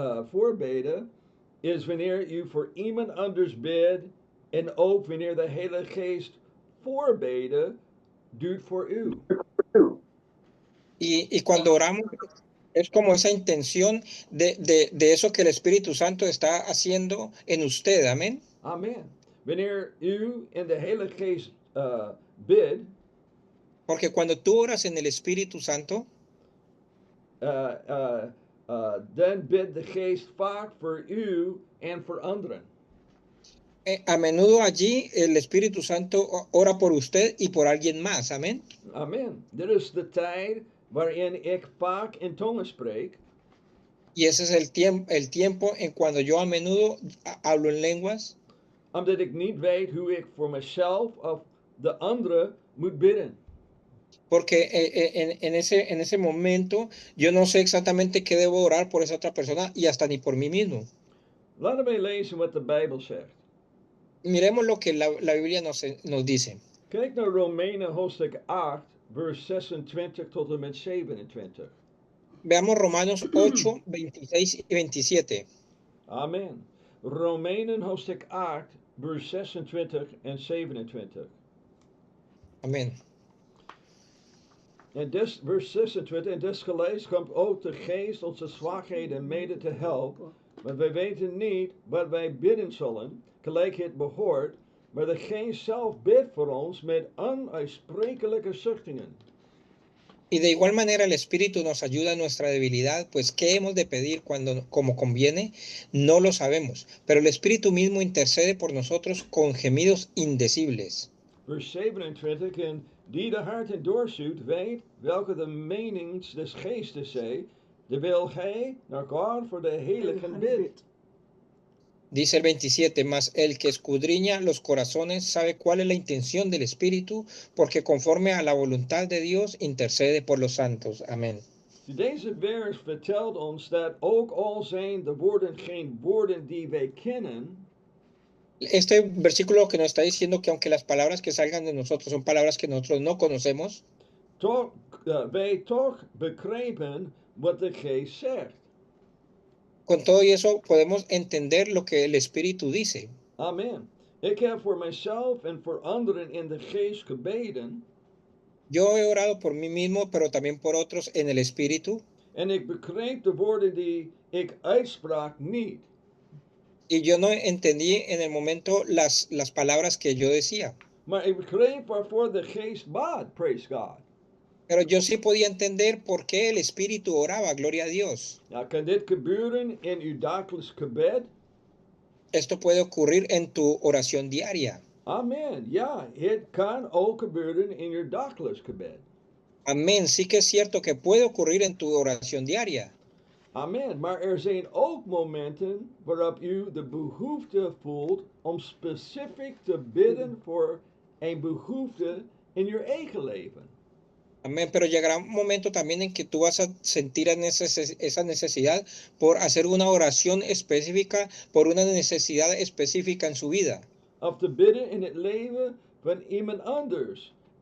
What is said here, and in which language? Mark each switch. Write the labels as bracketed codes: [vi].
[nl] Voorbeden is wanneer u voor iemand anders bidt en ook wanneer de Heilige Geest voorbeden doet voor u. [es] Y cuando oramos es como esa intención de eso que el Espíritu Santo está haciendo en usted. Amén. [nl] Amen. Wanneer u in de Heilige Geest bidt, [es] porque cuando tú oras en el Espíritu Santo, [nl] dan bidt de Geest vaak voor u en voor anderen. [es] A menudo allí el Espíritu Santo ora por usted y por alguien más. Amén. [nl] Amen. Dit is de tijd waarin ik vaak in tongen spreek. [es] Y ese es el tiempo en cuando yo a menudo hablo en lenguas. [nl] Omdat ik niet weet hoe ik voor mezelf of de anderen moet bidden. [es] Porque en ese momento yo no sé exactamente qué debo orar por esa otra persona y hasta ni por mí mismo. [nl] Laten we lezen wat de Bijbel zegt. [es] Miremos lo que la Biblia nos dice. [nl] Kijk naar Romeinen hoofdstuk 8, vers 26 tot en met 27. [es] Veamos Romanos 8, 26 y 27. [nl] Amen. Romeinen hoofdstuk 8, vers 26 en 27. [es] Amén. [nl] En vers 26, en desgelijks komt ook de geest onze zwakheden mede te helpen, want wij weten niet wat wij bidden zullen, gelijk het behoort, maar de geest zelf bidt voor ons met onuitsprekelijke zuchtingen. [es] Y de igual manera el Espíritu nos ayuda en nuestra debilidad, pues qué hemos de pedir como conviene, no lo sabemos, pero el Espíritu mismo intercede por nosotros con gemidos indecibles. [nl] Vers 27, en die de harten doorzoekt, weet welke de menings des geestes zij, terwijl hij naar God voor de heiligen bidt. [es] Dice el 27, mas el que escudriña los corazones sabe cuál es la intención del Espíritu, porque conforme a la voluntad de Dios intercede por los santos. Amén. [nl] Deze vers vertelt ons dat ook al zijn de woorden geen woorden die wij kennen, [es] Este versículo que nos está diciendo que aunque las palabras que salgan de nosotros son palabras que nosotros no conocemos, [nl] wij toch begrijpen wat de geest zegt. [es] con todo y eso podemos entender lo que el Espíritu dice. [nl] Amen. Ik heb voor mezelf en voor anderen in de geest gebeden. [es] Yo he orado por mí mismo, pero también por otros en el Espíritu. [nl] En ik begreep de woorden die ik uitsprak niet. [es] Y yo no entendí en el momento las palabras que yo decía. [nl] Maar ik begreep waarvoor de geest bad, [en] praise God. [es] Pero yo sí podía entender por qué el Espíritu oraba, gloria a Dios. [nl] Nou, kan dit gebeuren in uw dagelijks gebed? [es] Esto puede ocurrir en tu oración diaria. [nl] Amen. Ja, het kan ook gebeuren in uw dagelijks gebed. [es] Amén. Sí que es cierto que puede ocurrir en tu oración diaria. [nl] Amen. Maar er zijn ook momenten waarop u de behoefte voelt om specifiek te bidden voor een behoefte in uw eigen leven. [es] Amén. Pero llegará un momento también en que tú vas a sentir esa necesidad por hacer una oración específica, por una necesidad específica en su vida. [nl] Of te bidden in het leven van iemand anders.